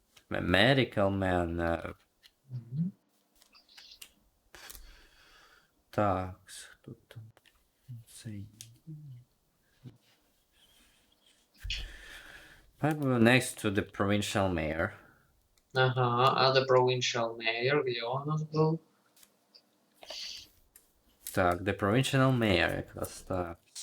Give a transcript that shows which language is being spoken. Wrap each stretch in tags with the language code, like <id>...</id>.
<en>Medical man.</en> <ru>Так, что там?</ru> <en>Probably next to the provincial mayor.</en> <ru>Ага, а</ru> <en>the provincial mayor,</en> <ru>где он у нас был? Так,</ru> <en>the provincial mayor</en> <uk>якраз</uk> <ru>так.</ru>